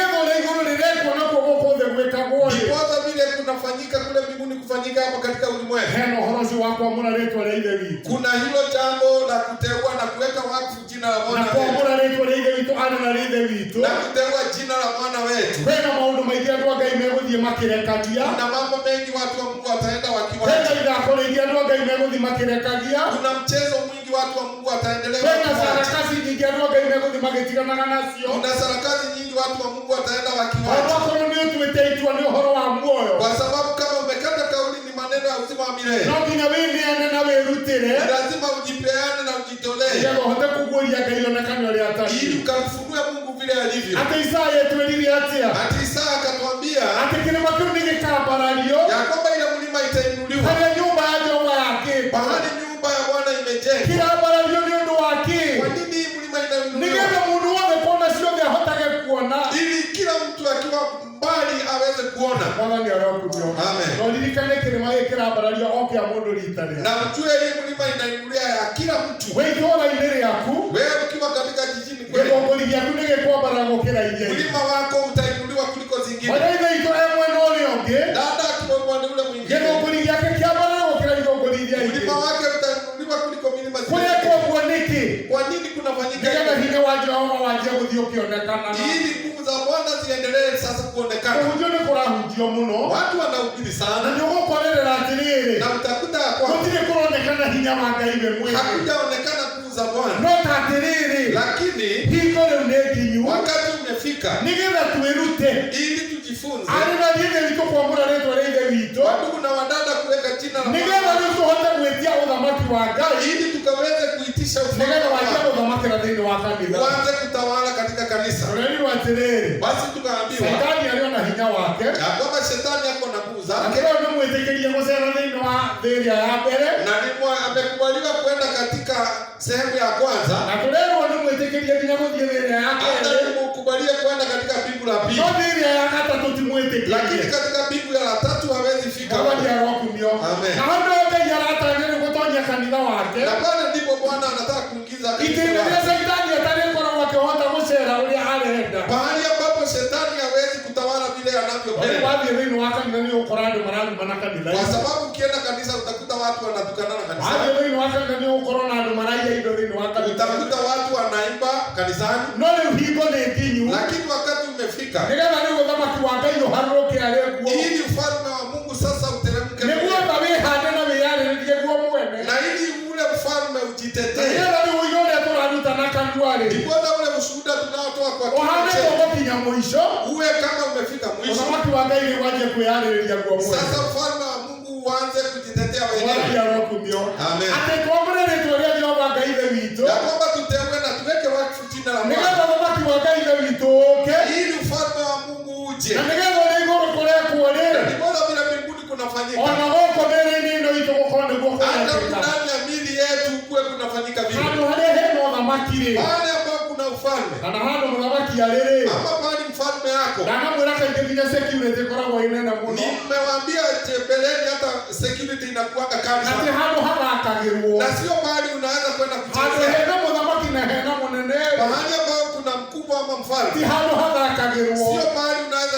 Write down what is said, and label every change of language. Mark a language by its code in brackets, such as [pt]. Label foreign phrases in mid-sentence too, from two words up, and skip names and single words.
[sw] Ndiposa vile kunafanyika kule mbinguni kufanyika hapa katika ulimwengu. Kuna hilo jambo la kuteua na kuweka wakfu jina la Bwana wetu. Na kuteua jina la Bwana wetu. [ki] meguthie makirekagia. [sw] Kuna mambo mengi watu wa Mungu wataenda wakiwacha. [ki] Tena igakoregia andũ Ngai meguthie makirekagia. [sw] Kuna mchezo mwingi watu wa Mungu wataendelea Tena wakiwacha. sarakasi nyingi [ki] andũ Ngai meguthie magitiganaga nacio. [sw] Kuna sarakasi nyingi watu wa Mungu wataenda wakiwacha. [ki] Onokorwo nĩ ũtuĩte itua nĩ ũhoro wa muoyo. [sw] Kwa sababu kama umekata kauli ni maneno ya uzima wa milele. [ki] No nginya wĩneane na wĩrutĩre. [sw] Lazima ujipeane na ujitolee. [ki] Nĩgetha ũhote kũguũria Ngai onekane ũrĩa atariĩ. [sw] Ili ukamfunue Mungu vile alivyo. [ki] Atĩ Isaya etwĩrire atĩa? [sw] Ati Isaya akatwambia [ki] atĩ kĩrĩma kĩu nĩ gĩkambarario. [sw] ya kwamba ile mlima itainuliwa. [ki] Harĩa nyũmba ya Jehova yakĩtwo. [sw] Pahali nyumba ya Bwana imejengwa. [ki] Kĩrambarario nĩ ũndũ wa kĩ? [sw] Kwa nini hii mlima inainuliwa? [ki] Nĩgetha mũndũ wothe kuona ciothe ahotage kuona. [sw] Ili kila mtu akiwa mbali aweze kuona. [ki] Mwathani arokurio. [sw] Amen. [ki] No ririkane kĩrĩma gĩkĩ kĩrambarario o kĩa mũndũ rita rĩa. [sw] Na mjue hii mlima inainuliwa ya kila mtu. [ki] Wĩ itũũra-inĩ rĩaku. [sw] Wewe ukiwa katika jijini kwenu. [ki] Gĩthũngũri gĩaku nĩ gĩkwambara gũkĩra iria. [sw] Mlima wako utainuliwa kuliko zingine. [ki] Ona ithe itũ e mwena ũrĩa ũngĩ. [sw] Dada akiwa upande ule mwingine. [ki] Gĩthũngũri gĩake kĩambara gũkĩra ithũngũri iria ingĩ. [sw] Mlima wake utainuliwa kuliko milima zingine. [ki] Kũrĩa kwoguo nĩkĩ? [sw] Kwa nini kunafanyika [ki] Nĩgetha [sw] hivi? [ki] hinya wa Jehova wanjie gũthiĩ ũkĩonekana. [sw] Ili nguvu za Bwana ziendelee sasa kuonekana. [ki] Kũhunjio nĩ kũrahunjio mũno. [sw] Watu wanahubiri Na sana [ki] nĩ ũgũkorerera atĩrĩrĩ. [sw] na utakuta ya kwamba [ki] Gũtirĩ kũronekana hinya wa Ngai we mwene. [sw] hakujaonekana nguvu za Bwana. [ki] No ta atĩrĩrĩ. [sw] Lakini [ki] Hingo rĩu nĩ nginyu. [sw] wakati umefika [ki] Nĩgetha twĩrute. [sw] ili tujifunze. [ki] Arĩ na ithe witũ kwamũra rĩtwa rĩa ithe witũ. [sw] Wandugu na wadada kuweka jina la [ki] Nĩgetha [sw] Bwana. [ki] rĩu tũhote gwĩtia ũthamaki wa Ngai. [sw] Ili tukaweze kuitisha ufalme [ki] Nĩgetha [sw] wa [ki] wanjie [sw] Bwana. [ki] gũthamakĩra thĩinĩ wa kanitha. [sw] Uanze kutawala katika kanisa. [ki] Tũrerirwo atĩrĩrĩ. [sw] Basi tukaambiwa [ki] Saitani arĩ ona hinya wake. [sw] ya kwamba shetani ako na nguvu zake [ki] Akĩrwo nĩ mwĩtĩkĩrie gũcera thĩinĩ wa thĩ ĩrĩa ya mbere. [sw] na amekubaliwa kwenda katika sehemu ya kwanza. [ki] Na tũrerwo nĩ mwĩtĩkĩrie nginya gũthiĩ thĩ ĩrĩa ya [sw] Hata [ki] kerĩ. [sw] nimekubalia kwenda katika mbingu la pili. [ki] No thĩ ĩrĩa ya gatatũ ti [sw] Lakini [ki] mwĩtĩkĩrie. [sw] katika mbingu ya la tatu hawezi fika. [ki] Mwathani arokumio. [sw] Amen. [ki] Na handũ Ngai aratanya nĩ gũtonyia kanitha wake. [sw] Na pale ndipo Bwana anataka kuingiza [ki] Itĩĩna rĩa Saitani atarĩ koragwo akĩhota gũcera ũrĩa arenda. [sw] pahali ambapo shetani hawezi kutawala vile Wale anavyopenda. [ki] wathiĩ thĩinĩ wa kanitha nĩ ũgũkora andũ mararumana kanitha. [sw] Kwa sababu ukienda kanisa utakuta watu wanatukana na kanisa. [ki] Wathiĩ thĩinĩ wa kanitha nĩ ũgũkorwo na andũ maraiya indo thĩinĩ wa kanitha. [sw] Utakuta watu wanaimba kanisani. [ki] No rĩu hingo nĩ nginyu. [sw] Lakini wakati umefika [ki] Nĩgetha rĩu ũthamaki wa Ngai ũharũrũke arĩ guo. [sw] ili ufalme wa Mungu sasa uteremke. [ki] Nĩguo nga wĩhande na wĩyarĩrĩrie guo mwene. [sw] Na ili ule ufalme ujitetee. [ki] Nĩgetha rĩu ũige ũrĩa tũraruta na kanua-rĩ. [sw] Ndipo ule ushuhuda tunaotoa kwa [ki] Ũhane [sw] kinywa chetu [ki] gũkinya mũico. [sw] uwe kama umefika mwisho. [ki] Ũthamaki wa Ngai nĩ wanjie kwĩyarĩrĩria guo mwene. [sw] Sasa ufalme wa Mungu uanze kujitetea [ki] Mwathani [sw] wenyewe. [ki] arokumio. [sw] Amen. [ki] Atĩ twamũre rĩtwa rĩa Jehova Ngai ithe witũ. [sw] Ya kwamba tuteue na tuweke wakfu jina la [ki] Nĩgetha [sw] Bwana. [ki] ũthamaki wa Ngai ithe witũ ũke. [sw] Ili ufalme wa Mungu uje. [ki] Na nĩgetha ũrĩa igũrũ kũrĩa kuo-rĩ. [sw] Ni bora vile mbinguni kunafanyika. [ki] Ona gũkũ mĩĩrĩ-inĩ ĩno itũ gũkorwo nĩguo [sw] Hata [ki] kũrekĩka. [sw] ndani ya mili yetu kuwe kunafanyika vile. [ki] Handũ harĩa hena ũthamaki-rĩ. [sw] Pale ambapo kuna ufalme. [ki] Kana handũ mũthamaki arĩ-rĩ. [sw] Ama pale mfalme yako. [ki] Ndanamwĩra kaingĩ nginya security ĩkoragwo ĩ nene mũno. [sw] Nimewaambia mbeleni hata security inakuwanga kali [ki] Atĩ [sw] sana. [ki] handũ hathakagĩrwo. [sw] Na sio mahali unaweza kwenda [ki] Handũ [sw] kuchezea. [ki] hena mũthamaki na hena mũnene. [sw] Mahali ambapo kuna mkubwa ama [ki] Ti [sw] mfalme. [ki] handũ hathakagĩrwo. [sw] Sio mahali unaweza